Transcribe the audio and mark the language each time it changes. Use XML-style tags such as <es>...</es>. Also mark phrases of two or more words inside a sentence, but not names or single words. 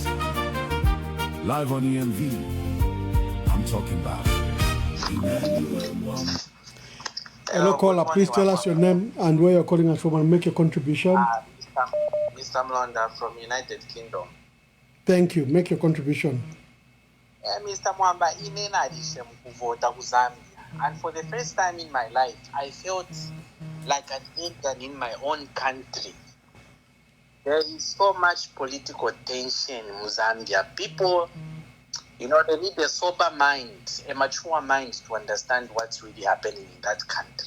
<en>Live on EMV, I'm talking about Hello, caller. Please tell us your name and where you're calling us from and make your contribution. Mr. Mlonda from United Kingdom. Thank you. Make your contribution. Mr.</en> <bem>Mwamba, inenalishe mkuvota ku Zambia.</bem> <en>And for the first time in my life, I felt like an intern in my own country. There is so much political tension in Zambia. People, they need a sober mind, a mature mind to understand what's really happening in that country.</en>